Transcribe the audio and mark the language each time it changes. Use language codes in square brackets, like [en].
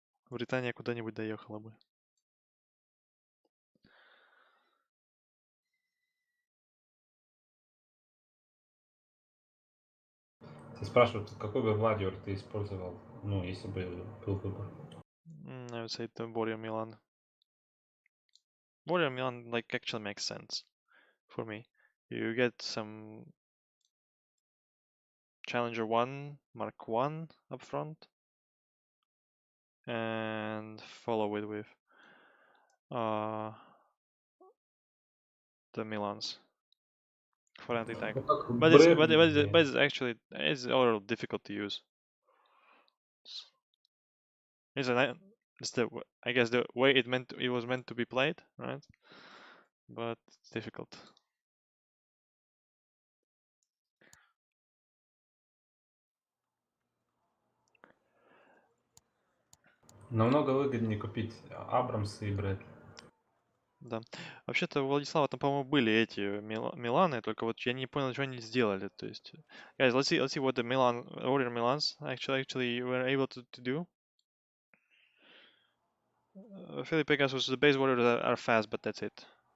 [ru] Британия куда-нибудь доехала бы. Ты спрашивают, какой бы владиор ты использовал, ну, если бы был выбор. [en] I would say the Warrior Milan. Warrior Milan, like, actually makes sense for me. You get some Challenger 1, Mark 1 up front, and follow it with the Milans for anti-tank. [ru] Ну, как [en] But it's [ru] Брэдли. [en] actually it's a little difficult to use. It's the I guess the way it was meant to be played, right? But it's difficult. [ru] Намного выгоднее купить Абрамса и Брэдли. Да. Вообще-то у Владислава там, по-моему, были эти Миланы, только вот я не понял, что они сделали. То есть, [en] guys, let's see what the Warrior Milans actually were able to do. Philip Pegasus, the base warriors are fast, but that's it.